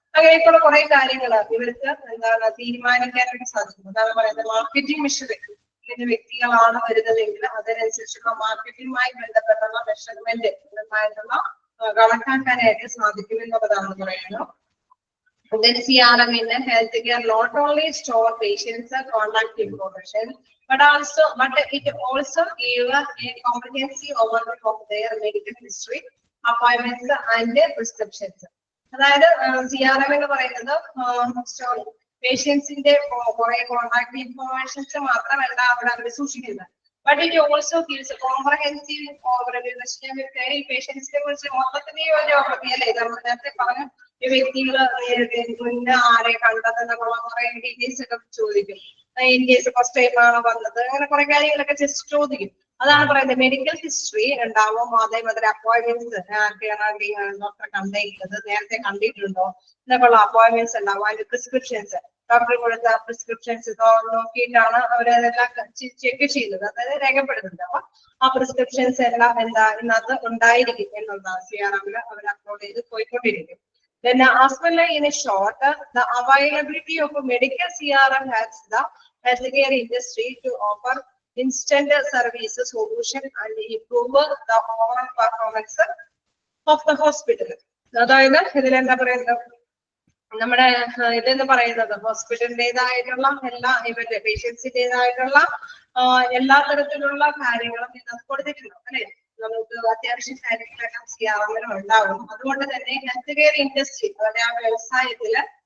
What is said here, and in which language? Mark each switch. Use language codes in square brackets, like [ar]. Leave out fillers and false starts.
[ml] അങ്ങനെയൊക്കെയുള്ള കുറെ കാര്യങ്ങൾ ഇവർക്ക് എന്താണ് തീരുമാനിക്കാനായിട്ട് സാധിക്കും. അതാണ് പറയുന്നത് മാർക്കറ്റിംഗ് മെഷറിംഗ്. ഇതിന്റെ വ്യക്തികളാണ് വരുന്നതെങ്കിൽ അതിനനുസരിച്ചുള്ള മാർക്കറ്റിംഗുമായി ബന്ധപ്പെട്ടുള്ള മെഷർമെന്റ് കണക്കാക്കാനായിട്ട് സാധിക്കും എന്നുള്ളതാണ് പറയുന്നത്. [en] Then CRM in the healthcare not only store patients' contact information, but it also give a comprehensive overview of their medical history, appointments and prescriptions. [ml] അതായത് CRM എന്ന് പറയുന്നത് പേഷ്യൻസിന്റെ കുറെ കോൺടാക്ട് ഇൻഫോർമേഷൻസ് മാത്രമല്ല അവിടെ അവർ സൂക്ഷിക്കുന്നത്. [en] But it also gives a comprehensive overview. [ml] ഈ പേഷ്യൻസിനെ കുറിച്ച് മൊത്തത്തിലെ ഒരു overview അല്ലേ നമ്മൾ നേരത്തെ പറഞ്ഞു. ഈ വ്യക്തികൾ മുന്നേ ആരെ കണ്ടതെന്നുള്ള കുറെ ഡീറ്റെയിൽസ് ഒക്കെ ചോദിക്കും. ഇൻ കേസ് ഫസ്റ്റ് ടൈം ആണോ വന്നത്, അങ്ങനെ കുറെ കാര്യങ്ങളൊക്കെ ജസ്റ്റ് ചോദിക്കും. അതാണ് പറയുന്നത് മെഡിക്കൽ ഹിസ്റ്ററി ഉണ്ടാവും. അതേമാതിരി അപ്പോയിന്റ്മെന്റ്സ് ഡോക്ടറെ കണ്ടിരിക്കുന്നത് നേരത്തെ കണ്ടിട്ടുണ്ടോ എന്നൊക്കെയുള്ള അപ്പോയിന്റ്മെന്റ്സ് ഉണ്ടാവും. അതിന്റെ പ്രിസ്ക്രിപ്ഷൻസ് ഡോക്ടർ കൊടുത്ത പ്രിസ്ക്രിപ്ഷൻസ് നോക്കിയിട്ടാണ് അവരതെല്ലാം ചെക്ക് ചെയ്യുന്നത്, അതായത് രേഖപ്പെടുത്തുന്നത്. അപ്പൊ ആ പ്രിസ്ക്രിപ്ഷൻസ് എല്ലാം എന്താ ഇന്നത്തെ ഉണ്ടായിരിക്കും എന്നുള്ളതാണ് CRM അവർ അപ്ലോഡ് ചെയ്ത് പോയിക്കൊണ്ടിരിക്കും. [en] Then as well in a short, the availability of a medical CRM helps the healthcare industry to offer instant service solution and improve the overall performance of the hospital. [ml] അതായത് ഇതിലെന്താ പറയുന്നത് നമ്മുടെ ഇതെന്ന് പറയുന്നത് ഹോസ്പിറ്റലിൻ്റെതായിട്ടുള്ള എല്ലാ ഇവരുടെ പേഷ്യൻസിൻ്റെതായിട്ടുള്ള എല്ലാ തരത്തിലുള്ള കാര്യങ്ങളും ഇതിനകത്ത് കൊടുത്തിട്ടുണ്ടോ അല്ലെ. നമുക്ക് അത്യാവശ്യം കാര്യങ്ങളെല്ലാം CRM ഉണ്ടാവും. അതുകൊണ്ട് തന്നെ ഹെൽത്ത് കെയർ ഇൻഡസ്ട്രി അതായത് ആ വ്യവസായത്തില്